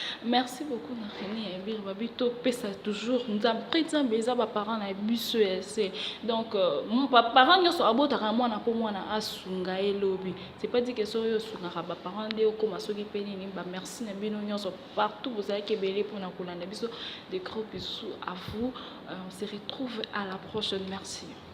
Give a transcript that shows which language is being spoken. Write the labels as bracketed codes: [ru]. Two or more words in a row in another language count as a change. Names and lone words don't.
[fr] Merci beaucoup [ln] na René ya Ebir, babi to pesa toujours Nzambe, après Nzambe eza ba parents na biso ya se. Donc, euh, mon pa-, parent nyonso abotaka mwana po mwana asunga ye lobi. [fr] C'est pas dit que [ln] soki yo osungaka ba parents nde okoma soki pe nini, ba merci na bino nyonso partout bozalaki ebele mpona kolanda biso. [fr] De gros bisous à vous. Euh, on se retrouve à la prochaine. Merci.